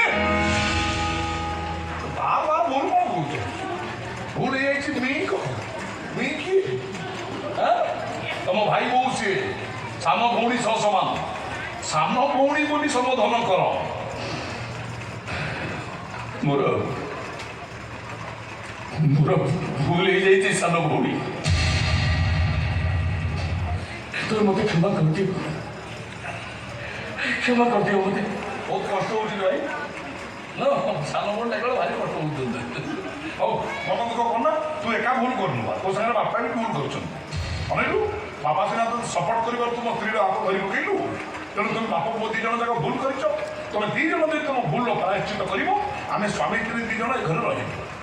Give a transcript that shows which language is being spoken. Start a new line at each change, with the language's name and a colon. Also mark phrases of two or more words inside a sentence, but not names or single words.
Odia: ବାର ବାର ଭୁଲ କ'ଣ କହୁଛ ଭୁଲ ହେଇଯାଇଛି ମି କହ ମି କି ତମ ଭାଇ ବୋଉ ସିଏ ସାନ ଭଉଣୀ ସହ ସମାନ ସାନ ଭଉଣୀ ବୋଲି ସମ୍ବୋଧନ କର ମୋର ମୋର ଭୁଲ ହେଇଯାଇଛି ସାନ ଭଉଣୀ ତୋର ମତେ କ୍ଷମା କରଦିଓ କ୍ଷମା କରଦିଓ ମତେ ବହୁତ କଷ୍ଟ ହେଉଛି ଭାଇ ସାନ ଭଉଣୀ ଡାକିଲା ଭାରି କଷ୍ଟ ହଉଛନ୍ତି ହଉ ମନ ଦୁଃଖ କରନା ତୁ ଏକା ଭୁଲ କରୁନୁ ତୋ ସାଙ୍ଗରେ ବାପା ବି ଭୁଲ କରୁଛନ୍ତି ଅନେଇଲୁ ବାପା ସିନା ତୁ ସପୋର୍ଟ କରିବାରୁ ତୁମ ସ୍ତ୍ରୀର ହାତ ଧରି ପକେଇଲୁ ତେଣୁ ତୁମେ ବାପ ପୁଅ ଦୁଇ ଜଣ ଯାକ ଭୁଲ କରିଛ ତମେ ଦୁଇ ଜଣ ଯଦି ତମ ଭୁଲର ପ୍ରାୟଶ୍ଚିତ କରିବ ଆମେ ସ୍ୱାମୀ ସ୍ତ୍ରୀ ଦୁଇ ଜଣ ଏ ଘରେ ରହିବୁ